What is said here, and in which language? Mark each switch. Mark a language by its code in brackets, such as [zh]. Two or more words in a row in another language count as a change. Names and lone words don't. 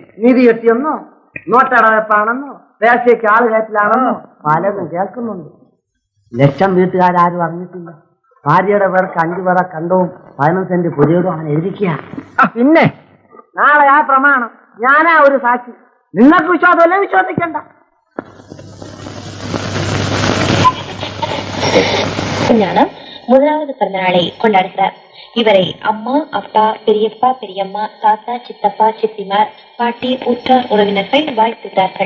[ml] നീതി കെട്ടിയെന്നോ നോട്ടടവെപ്പാണെന്നോ ദേശീയക്ക് ആള് കയറ്റിലാണെന്നോ പലതും കേൾക്കുന്നുണ്ട്. ലക്ഷം വീട്ടുകാരും അറിഞ്ഞിട്ടില്ല. ഭാര്യയുടെ പേർക്ക് 5 പറ കണ്ടവും 15 സെന്റ് പുതിയതും അവൻ എഴുതിക്കുക. പിന്നെ നാളെ ആ പ്രമാണം ഞാനാ ഒരു സാക്ഷി. നിങ്ങൾക്ക് വിശ്വാസമല്ലേ? വിശ്വസിക്കണ്ട. [ta] ஞானம் முதலாவது பிறந்தநாளை கொண்டாடுகிறார். இவரை அம்மா, அப்பா, பெரியப்பா, பெரியம்மா, தாத்தா, சித்தப்பா, சித்திமார், பாட்டி, உற்றார் உறவினர்கள் வாழ்த்துகிறார்கள்.